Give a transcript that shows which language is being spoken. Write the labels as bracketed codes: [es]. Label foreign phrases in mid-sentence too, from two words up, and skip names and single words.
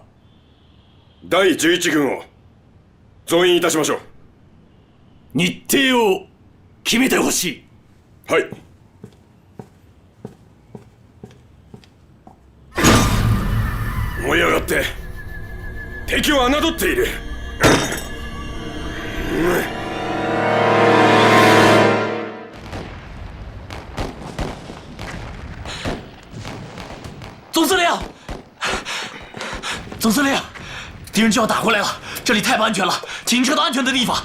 [ja] 第11軍を増員いたしましょう。日程を決めてほしい。はい。思い上がって敵を侮っている。 [zh] 总司令，总司令，敌人就要打过来了，这里太不安全了，请撤到安全的地方。